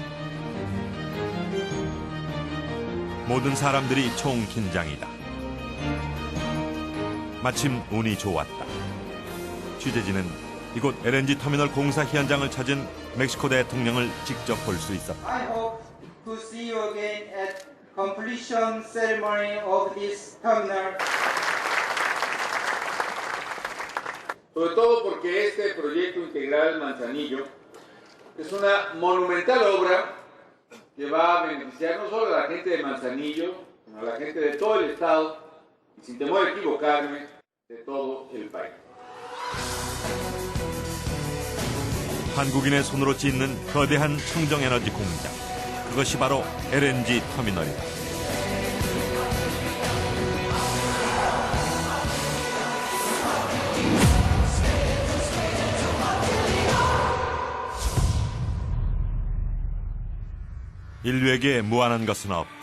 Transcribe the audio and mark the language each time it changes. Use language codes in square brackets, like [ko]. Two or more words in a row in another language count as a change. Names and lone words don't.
[ko] 모든 사람들이 총긴장이다. 마침 운이 좋았다. 취재진은 이곳 LNG 터미널 공사 현장을 찾은 멕시코 대통령을 직접 볼 수 있었다. [en] I hope to see you again at completion ceremony of this terminal. [es] Sobre todo porque este proyecto integral Manzanillo es una monumental obra que va a beneficiar no solo a la gente de Manzanillo, sino a la gente de todo el estado y, sin temor a equivocarme, de todo el país. [ko] 한국인의 손으로 짓는 거대한 청정에너지 공장. 그것이 바로 LNG 터미널이다. 인류에게 무한한 것은 없다.